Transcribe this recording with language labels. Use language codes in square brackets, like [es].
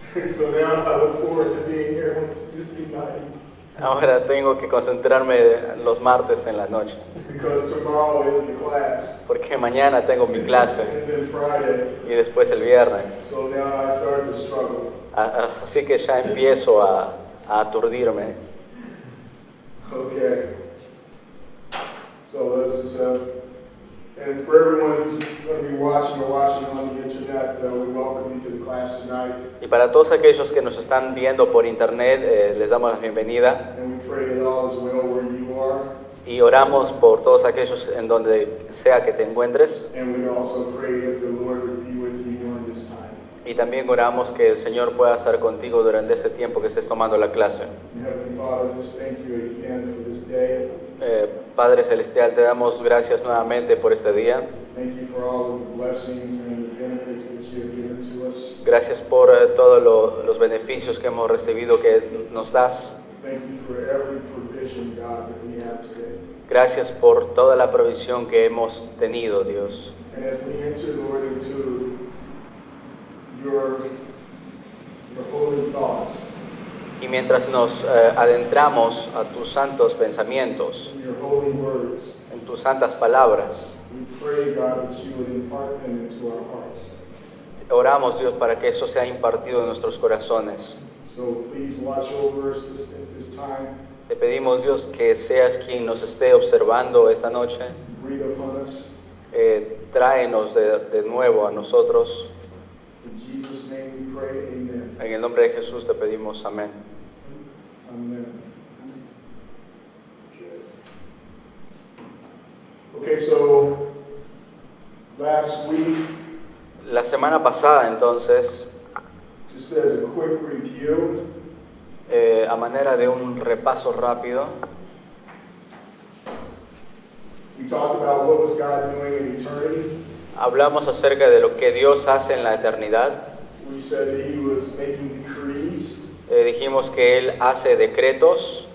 [en] So now I look forward to being here on Tuesday nights [es] Ahora tengo que concentrarme los martes en la noche, [en] because tomorrow is the class [es] porque mañana tengo mi clase [en] and then Friday. [es] y después el viernes. [en] So now I start to struggle. [es] Así que ya empiezo a aturdirme. [en] Okay. So let's just and for everyone who's going to be watching or watching on the internet, we welcome you to the class tonight. [es] Y para todos aquellos que nos están viendo por internet, les damos la bienvenida [en] And we pray that all is well where you are. [es] y oramos por todos aquellos en donde sea que te encuentres. [en] And we also pray that the Lord would be with you during this time. [es] Y también oramos que el Señor pueda estar contigo durante este tiempo que estés tomando la clase. [en] Heavenly Father, just thank you again for this day. [es] Padre Celestial, te damos gracias nuevamente por este día. [en] Thank you for all of the blessings and the benefits that you have given to us. [es] Gracias por todos los beneficios que hemos recibido que nos das. [en] Thank you for every provision, God, that we have today. [es] Gracias por toda la provisión que hemos tenido, Dios. [en] And as we enter, Lord, into your holy thoughts, [es] Y mientras nos adentramos a tus santos pensamientos, [en] in your holy words, [es] en tus santas palabras, [en] we pray, God, that you would impart them into our hearts. [es] oramos, Dios, para que eso sea impartido en nuestros corazones. [en] So please watch over us at this time. [es] Te pedimos, Dios, que seas quien nos esté observando esta noche. [en] Breathe upon us. [es] Tráenos de nuevo a nosotros. [en] In Jesus' name we pray, amen. [es] En el nombre de Jesús te pedimos amén. [en] Amen. Okay, so last week, [es] La semana pasada, entonces, [en] just as a quick review, [es] a manera de un repaso rápido, [en] we talked about what was God doing in eternity. [es] hablamos acerca de lo que Dios hace en la eternidad. [en] We said that He was making decrees, [es] Dijimos que Él hace decretos